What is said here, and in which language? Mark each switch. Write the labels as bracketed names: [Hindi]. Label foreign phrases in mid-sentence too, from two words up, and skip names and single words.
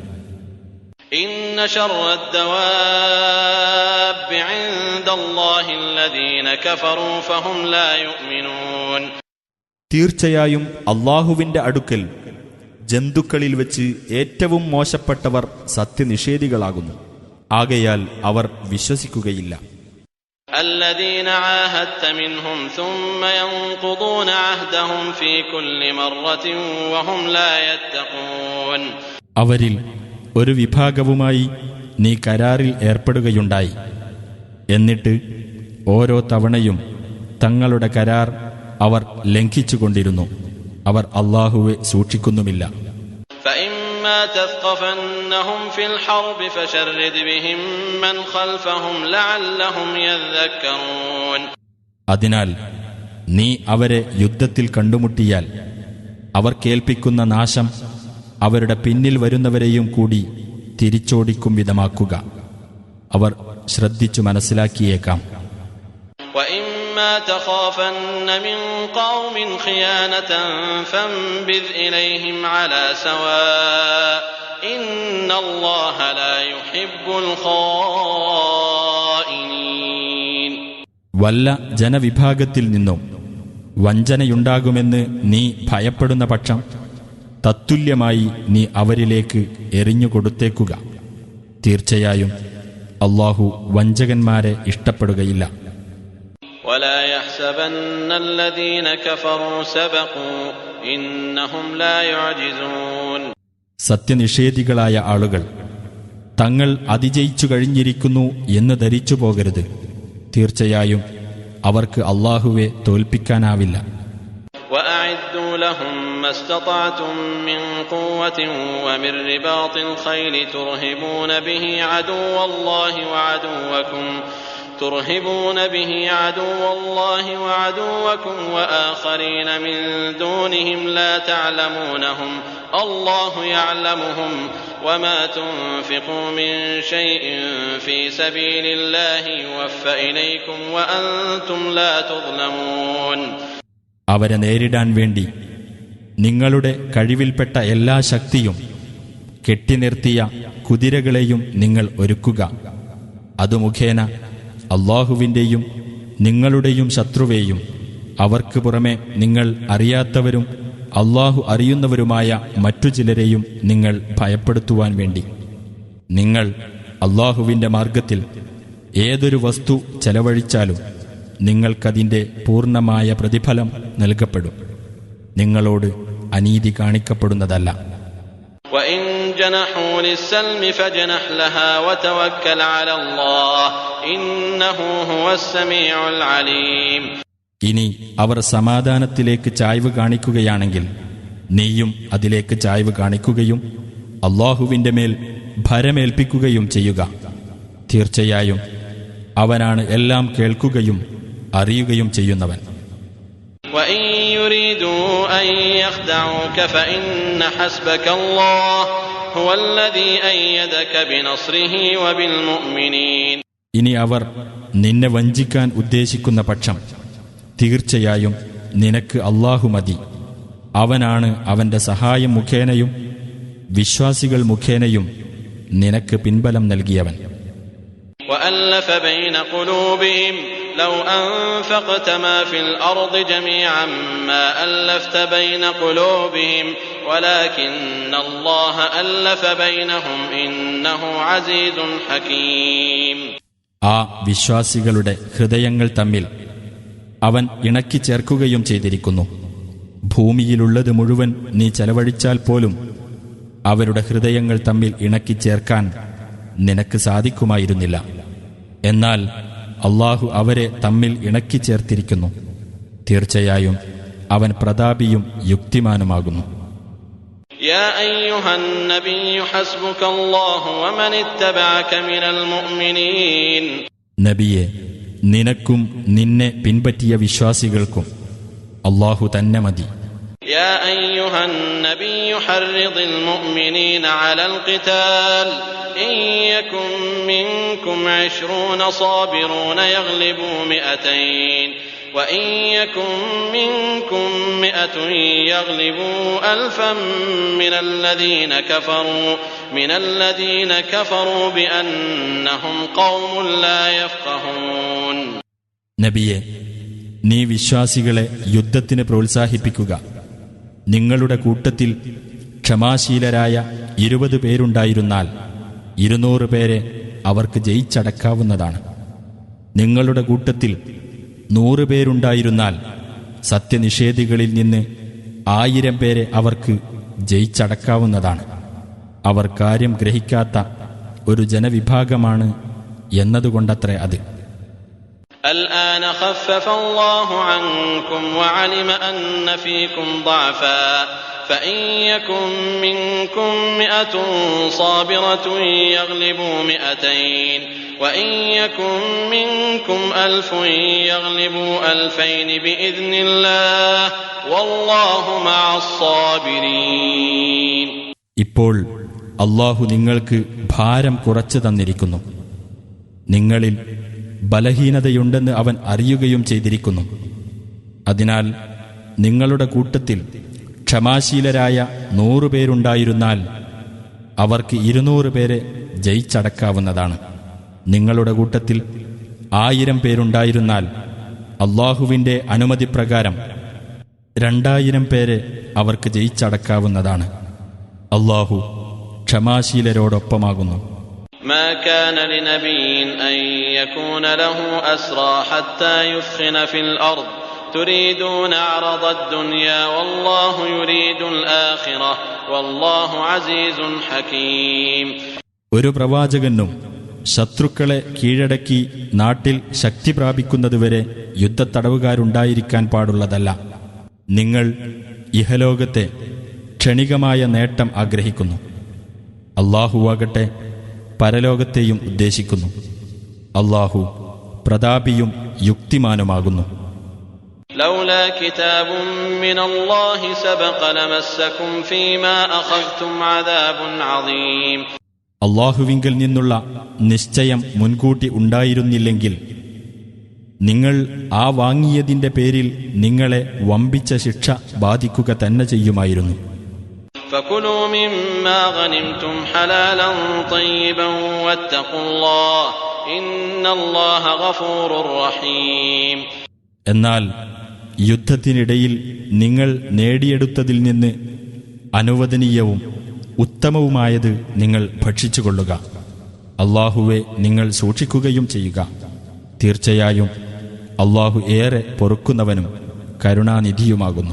[Arabic] إن شر الدواب عند الله الذين كفروا فهم لا يؤمنون. [Malayalam] തീർച്ചയായും അല്ലാഹുവിന്റെ അടുക്കൽ ജന്തുക്കളിൽ വെച്ച് ഏറ്റവും മോശപ്പെട്ടവർ സത്യനിഷേധികളാകുന്നു. ആകയാൽ അവർ വിശ്വസിക്കുകയില്ല. [Arabic] الذين عاهدت منهم ثم ينقضون عهدهم في كل مرة وهم لا يتقون. [Malayalam] അവരിൽ ഒരു വിഭാഗവുമായി നീ കരാറിൽ ഏർപ്പെടുകയുണ്ടായി. എന്നിട്ട് ഓരോ തവണയും തങ്ങളുടെ കരാർ അവർ ലംഘിച്ചുകൊണ്ടിരുന്നു. അവർ അല്ലാഹുവെ സൂക്ഷിക്കുന്നുമില്ല. [Arabic] فإما تثقفنهم في الحرب فشرد بهم من خلفهم لعلهم يذكرون. [Malayalam] അതിനാൽ നീ അവരെ യുദ്ധത്തിൽ കണ്ടുമുട്ടിയാൽ അവർ കേൾപ്പിക്കുന്ന നാശം അവരുടെ പിന്നിൽ വരുന്നവരെയും കൂടി തിരിച്ചോടിക്കും വിധമാക്കുക. അവർ ശ്രദ്ധിച്ചു മനസ്സിലാക്കിയേക്കാം. [Arabic] وإما تخافن من قوم خيانة فانبذ إليهم على سواء إن الله لا يحب الخائنين. [Malayalam] വല്ല ജനവിഭാഗത്തിൽ നിന്നും വഞ്ചനയുണ്ടാകുമെന്ന് നീ ഭയപ്പെടുന്ന പക്ഷം തത്തുല്യമായി നീ അവരിലേക്ക് എറിഞ്ഞുകൊടുത്തേക്കുക. തീർച്ചയായും അല്ലാഹു വഞ്ചകന്മാരെ ഇഷ്ടപ്പെടുകയില്ല. [Arabic] ولا يحسبن الذين كفروا سبقوا إنهم لا يعجزون. [Malayalam] സത്യനിഷേധികളായ ആളുകൾ തങ്ങൾ അതിജയിച്ചു കഴിഞ്ഞിരിക്കുന്നു എന്ന് ധരിച്ചു പോകരുത്. തീർച്ചയായും അവർക്ക് അല്ലാഹുവെ തോൽപ്പിക്കാനാവില്ല. [Arabic] وأعدوا لهم ما استطعتم من قوة ومن رباط الخيل ترهبون به عدو الله وعدوكم وآخرين من دونهم لا تعلمونهم الله يعلمهم وما تنفقوا من شيء في سبيل الله يوفى إليكم وأنتم لا تظلمون. [Malayalam] അവരെ നേരിടാൻ വേണ്ടി നിങ്ങളുടെ കഴിവിൽപ്പെട്ട എല്ലാ ശക്തിയും കെട്ടിനിർത്തിയ കുതിരകളെയും നിങ്ങൾ ഒരുക്കുക. അതു മുഖേന അല്ലാഹുവിൻ്റെയും നിങ്ങളുടെയും ശത്രുവേയും അവർക്ക് പുറമെ നിങ്ങൾ അറിയാത്തവരും അല്ലാഹു അറിയുന്നവരുമായ മറ്റു ചിലരെയും നിങ്ങൾ ഭയപ്പെടുത്തുവാൻ വേണ്ടി. നിങ്ങൾ അല്ലാഹുവിൻ്റെ മാർഗത്തിൽ ഏതൊരു വസ്തു ചെലവഴിച്ചാലും നിങ്ങൾക്കതിൻ്റെ പൂർണ്ണമായ പ്രതിഫലം നൽകപ്പെടും. നിങ്ങളോട് അനീതി കാണിക്കപ്പെടുന്നതല്ല. [Arabic] وَإِن جَنَحُوا لِلسَّلْمِ فَاجْنَحْ لَهَا وَتَوَكَّلْ عَلَى اللَّهِ إِنَّهُ هُوَ السَّمِيعُ الْعَلِيمُ. [Malayalam] ഇനി അവർ സമാധാനത്തിലേക്ക് ചായ്വ് കാണിക്കുകയാണെങ്കിൽ നീയും അതിലേക്ക് ചായ്വ് കാണിക്കുകയും അല്ലാഹുവിൻ്റെ മേൽ ഭരമേൽപ്പിക്കുകയും ചെയ്യുക. തീർച്ചയായും അവനാണ് എല്ലാം കേൾക്കുകയും അറിയുകയും ചെയ്യുന്നവൻ. [Arabic] وَإِن يُرِيدُوا أَن يَخْدَعُوكَ فَإِنَّ حَسْبَكَ اللَّهُ هُوَ الَّذِي أَيَّدَكَ بِنَصْرِهِ وَبِالْمُؤْمِنِينَ. [Malayalam] ഇനി അവർ നിന്നെ വഞ്ചിക്കാൻ ഉദ്ദേശിക്കുന്ന പക്ഷം തീർച്ചയായും നിനക്ക് അല്ലാഹു മതി. അവനാണ് അവന്റെ സഹായം മുഖേനയും വിശ്വാസികൾ മുഖേനയും നിനക്ക് പിൻബലം നൽകിയവൻ. [Arabic] وَأَلَّفَ بَيْنَ قُلُوبِهِمْ لَوْ أَنفَقْتَ مَا فِي الْأَرْضِ جَمِيعًا مَا أَلَّفْتَ بَيْنَ قُلُوبِهِمْ وَلَكِنَّ اللَّهَ أَلَّفَ بَيْنَهُمْ إِنَّهُ عَزِيزٌ حَكِيمٌ. [Malayalam] ആ വിശ്വാസികളുടെ ഹൃദയങ്ങൾ തമ്മിൽ അവൻ ഇണക്കി ചേർക്കുകയും ചെയ്തിരിക്കുന്നു. ഭൂമിയിലുള്ളത് മുഴുവൻ നീ ചെലവഴിച്ചാൽ പോലും അവരുടെ ഹൃദയങ്ങൾ തമ്മിൽ ഇണക്കി ചേർക്കാൻ നിനക്ക് സാധിക്കുമായിരുന്നില്ല. എന്നാൽ അല്ലാഹു അവരെ തമ്മിൽ ഇണക്കി ചേർത്തിരിക്കുന്നു. തീർച്ചയായും അവൻ പ്രതാപിയും യുക്തിമാനുമാകുന്നു. [Arabic] يا أيها النبي حسبك الله ومن اتبعك من المؤمنين. [Malayalam] നബിയെ, നിനക്കും നിന്നെ പിൻപറ്റിയ വിശ്വാസികൾക്കും അല്ലാഹു തന്നെ മതി. [Arabic] يا أيها النبي حرض المؤمنين على القتال إن يكن منكم 20 صابرون يغلبوا 200 وإن يكن منكم 100 يغلبوا 1000 من الذين كفروا بأنهم قوم لا يفقهون. [Malayalam] നബിയെ, നീ വിശ്വാസികളെ യുദ്ധത്തിന് പ്രോത്സാഹിപ്പിക്കുക. നിങ്ങളുടെ കൂട്ടത്തിൽ ക്ഷമാശീലരായ 20 പേരുണ്ടായിരുന്നാൽ 200 പേരെ അവർക്ക് ജയിച്ചടക്കാവുന്നതാണ്. നിങ്ങളുടെ കൂട്ടത്തിൽ 100 പേരുണ്ടായിരുന്നാൽ സത്യനിഷേധികളിൽ നിന്ന് 1000 പേരെ അവർക്ക് ജയിച്ചടക്കാവുന്നതാണ്. അവർ കാര്യം ഗ്രഹിക്കാത്ത ഒരു ജനവിഭാഗമാണ് എന്നതുകൊണ്ടത്രേ അത്. [Arabic] الآن خفف الله عنكم وعلم أن فيكم ضعفا فإن يكن منكم 100 صابرة يغلبوا 200 وإن يكن منكم 1000 يغلبوا 2000 بإذن الله والله مع الصابرين. [Malayalam] ഇപ്പോൾ അല്ലാഹു നിങ്ങൾക്ക് ഭാരം കുറച്ചു തന്നിരിക്കുന്നു. നിങ്ങളിൽ ബലഹീനതയുണ്ടെന്ന് അവൻ അറിയുകയും ചെയ്തിരിക്കുന്നു. അതിനാൽ നിങ്ങളുടെ കൂട്ടത്തിൽ ക്ഷമാശീലരായ 100 പേരുണ്ടായിരുന്നാൽ അവർക്ക് 200 പേരെ ജയിച്ചടക്കാവുന്നതാണ്. നിങ്ങളുടെ കൂട്ടത്തിൽ 1000 പേരുണ്ടായിരുന്നാൽ അല്ലാഹുവിൻ്റെ അനുമതിപ്രകാരം 2000 പേരെ അവർക്ക് ജയിച്ചടക്കാവുന്നതാണ്. അല്ലാഹു ക്ഷമാശീലരോടൊപ്പമാകുന്നു. [Arabic] ما كان لنبي أن يكون له أسرى حتى يثخن في الأرض تريدون عرض الدنيا والله يريد الآخرة والله عزيز حكيم. [Malayalam] ഒരു പ്രവാചകനും ശത്രുക്കളെ കീഴടക്കി നാട്ടിൽ ശക്തി പ്രാപിക്കുന്നതുവരെ യുദ്ധത്തടവുകാരുണ്ടായിരിക്കാൻ പാടുള്ളതല്ല. നിങ്ങൾ ഇഹലോകത്തെ ക്ഷണികമായ നേട്ടം ആഗ്രഹിക്കുന്നു. അല്ലാഹുവാകട്ടെ പരലോകത്തെയും ഉദ്ദേശിക്കുന്നു. അല്ലാഹു പ്രതാപിയും യുക്തിമാനുമാകുന്നു. [Arabic] لولا كتاب من الله سبق لمسكم فيما أخذتم عذاب عظيم. [Malayalam] അള്ളാഹുവിങ്കൽ നിന്നുള്ള നിശ്ചയം മുൻകൂട്ടി ഉണ്ടായിരുന്നില്ലെങ്കിൽ നിങ്ങൾ ആ വാങ്ങിയതിന്റെ പേരിൽ നിങ്ങളെ വമ്പിച്ച ശിക്ഷ ബാധിക്കുക തന്നെ ചെയ്യുമായിരുന്നു. [Arabic] فكلوا مما غنمتم حلالا طيبا واتقوا الله إن الله غفور رحيم. [Malayalam] എന്നാൽ യുദ്ധത്തിനിടയിൽ നിങ്ങൾ നേടിയെടുത്തതിൽ നിന്ന് അനുവദനീയവും ഉത്തമവുമായത് നിങ്ങൾ ഭക്ഷിച്ചുകൊള്ളുക. അള്ളാഹുവെ നിങ്ങൾ സൂക്ഷിക്കുകയും ചെയ്യുക. തീർച്ചയായും അള്ളാഹു ഏറെ പൊറുക്കുന്നവനും കരുണാനിധിയുമാകുന്നു.